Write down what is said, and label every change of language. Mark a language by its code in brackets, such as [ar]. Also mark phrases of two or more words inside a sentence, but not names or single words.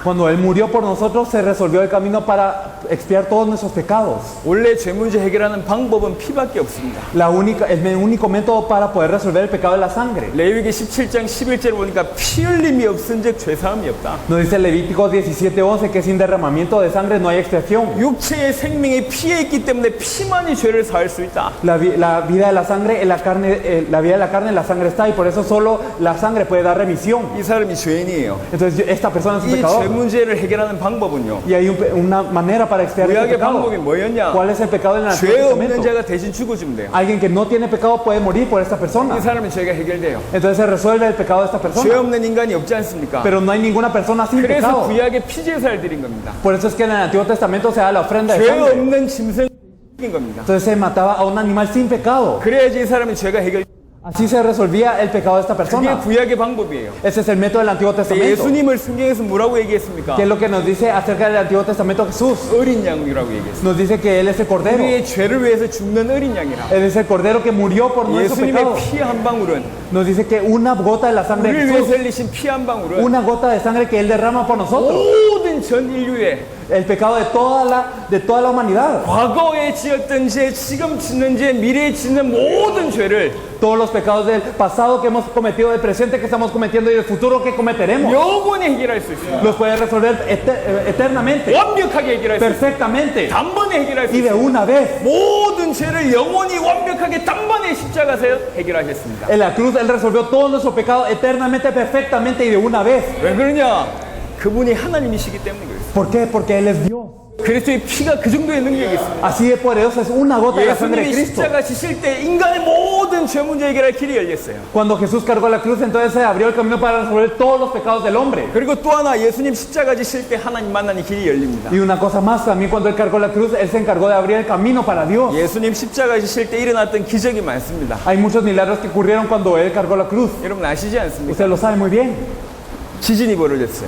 [es] Cuando Él murió por nosotros, se resolvió el camino para expiar todos nuestros pecados. [ko] 원래 죄 문제 해결하는 방법은 피밖에 없습니다. [es] El único método para poder resolver el pecado es la sangre. [ko] 레위기 17장 11절을 보니까 피 흘림이 없은즉 죄 사함이 없다. [es] Nos dice Levítico 17:11 que sin derramamiento de sangre no hay expiación. [ko] 육체의 생명이 피에 있기 때문에 피만이 죄를 사할 수 있다. [es] La vida de la sangre en la carne, la vida de la carne en la sangre está, y por eso solo la sangre puede dar remisión. [ko] 이 사람이 죄인이에요. [es] Entonces esta persona es un [ko] 이 죄 [es] pecador. [ko] 문제를 해결하는 방법은요. [es] Y hay una manera para expiar el [ko] 구약의 [es] pecado. [ko] 방법이 뭐였냐? [es] ¿Cuál es el pecado en el Antiguo [ko] 죄 없는 [es] Testamento? [ko] 자가 대신 죽어주면 돼요. [es] Alguien que no tiene pecado puede morir por esta persona. [ko] 이 사람은 죄가 해결돼요. [es] Entonces se resuelve el pecado de esta [ko] 죄 [es] persona. [ko] 없는 인간이 없지 않습니까? [es] Pero no hay ninguna persona sin [ko] 그래서 [es] pecado. [ko] 구약의 피제사를 드린 겁니다. [es] Por eso es que en el Antiguo Testamento se da la ofrenda de [ko] 죄 [es] sangre. [ko] 없는 짐승을 죽인 겁니다. [es] Entonces se mataba a un animal sin pecado. [ko] 그래야지 이 사람의 죄가 해결. [es] Así se resolvía el pecado de esta [ko] 그게 [es] persona. [ko] 구약의 방법이에요. [es] Ese es el método del Antiguo Testamento. [ko] 예수님을 성경에서 뭐라고 얘기했습니까? [es] ¿Qué es lo que nos dice acerca del Antiguo Testamento Jesús? [ko] 어린 양이라고 얘기했어요. [es] Nos dice que Él es el Cordero. [ko] 우리의 죄를 위해서 죽는 어린 양이라. [es] Él es el Cordero que murió por nuestro [ko] 예수님의 [es] pecado. [ko] 피 한 방울은 [es] Nos dice que una gota de la sangre de [ko] 우리를 위해서 [es] Jesús, [ko] 흘리신 피 한 방울은 [es] una gota de sangre que Él derrama por nosotros, [ko] 모든 전 인류의 [es] el pecado de toda la humanidad, [ko] 과거에 지었던 죄, 지금 짓는 죄, 미래에 짓는 모든 죄를 [es] todos los pecados del pasado que hemos cometido, del presente que estamos cometiendo y del futuro que cometeremos, [ko] 영원히 해결할 수 있습니다. [es] los puede resolver eternamente, [ko] 완벽하게 해결할 수 있습니다. [es] perfectamente [ko] 단번에 해결할 수 [es] y de [ko] 있습니다. [es] una vez. [ko] 모든 죄를 영원히 완벽하게 단번에 십자가에서 해결하셨습니다. [es] En la cruz Él resolvió todo nuestro pecado eternamente, perfectamente y de una vez. [ko] 왜 그러냐? 그분이 하나님이시기 때문에 그래요. [es] ¿Por qué? Porque Él es Dios. [ko] 그리스도의 피가 그 정도의 능력이 있습니다. [es] Así de poderosa es una gota de la sangre de [ko] 예수님이 [es] Cristo. [ko] 십자가 지실 때 인간의 모든 죄 문제 해결할 길이 열렸어요. [es] Cuando Jesús cargó la cruz, entonces se abrió el camino para resolver todos los pecados del hombre. [ko] 그리고 또 하나 예수님 십자가 지실 때 하나님 만나는 길이 열립니다. [es] Y una cosa más, también cuando Él cargó la cruz, Él se encargó de abrir el camino para Dios. [ko] 예수님 십자가 지실 때 일어났던 기적이 많습니다. [es] Hay muchos milagros que ocurrieron cuando Él cargó la cruz. [ko] 여러분 아시지 않습니까? [es] Usted lo sabe muy bien. [ko] 지진이 벌어졌어요.